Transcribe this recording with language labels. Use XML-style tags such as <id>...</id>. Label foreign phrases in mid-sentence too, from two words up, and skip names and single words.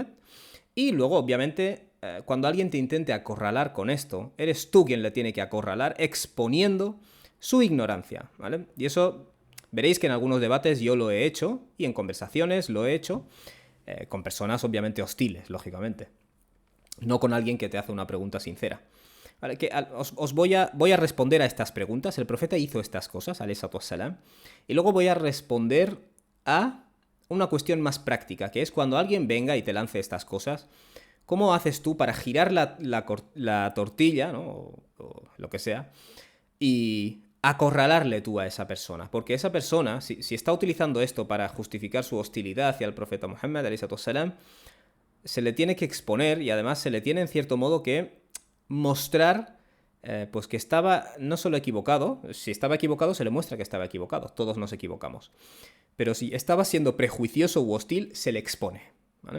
<es>Y luego, obviamente, cuando alguien te intente acorralar con esto, eres tú quien le tiene que acorralar exponiendo su ignorancia, ¿vale? Y eso veréis que en algunos debates yo lo he hecho y en conversaciones lo he hecho con personas obviamente hostiles, lógicamente. No con alguien que te hace una pregunta sincera. Vale, os voy a responder a estas preguntas. El profeta hizo estas cosas,</es> <ar>عليه الصلاة والسلام,</ar> <es>y luego voy a responder a una cuestión más práctica, que es cuando alguien venga y te lance estas cosas, ¿cómo haces tú para girar la tortilla, ¿no? o lo que sea, y acorralarle tú a esa persona? Porque esa persona, si está utilizando esto para justificar su hostilidad hacia el profeta Muhammad,</es> <ar>عليه الصلاة والسلام,</ar> <es>se le tiene que exponer y además se le tiene en cierto modo que mostrar pues que estaba no solo equivocado, si estaba equivocado se le muestra que estaba equivocado, todos nos equivocamos, pero si estaba siendo prejuicioso u hostil, se le expone, ¿vale?</es>